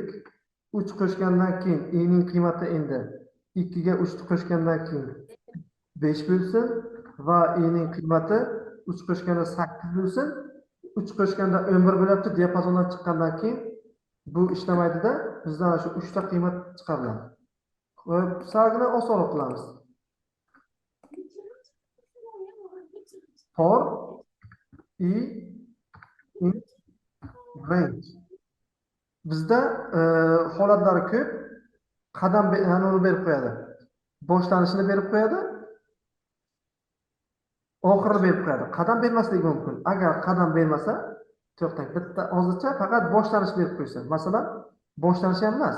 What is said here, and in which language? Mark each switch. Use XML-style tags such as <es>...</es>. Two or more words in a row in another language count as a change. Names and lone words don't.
<uz>3 qo'shgandan keyin i'ning qiymati endi 2 ga 3 qo'shgandan keyin 5 bo'lsin. va i'ning qiymati 3 qo'shganda 8 bo'lsin. 3 qo'shganda 11 bo'lyapti. Diapazondan chiqqandan keyin bu ishlamaydida. Bizdan shu 3 ta qiymat chiqariladi. Xo'p, salgina osonroq qilamiz.</uz> <en>For i in range.</en> <uz>Bizda holatlari ko'p. Qadam uni berib qo'yadi. Boshlanishini berib qo'yadi. Oxirini berib qo'yadi. Qadam bermasligi mumkin. Agar qadam bermasa, to'xtang. Bitta hozircha faqat boshlanish berib qo'ysa. Masalan, boshlanish ham emas.</uz>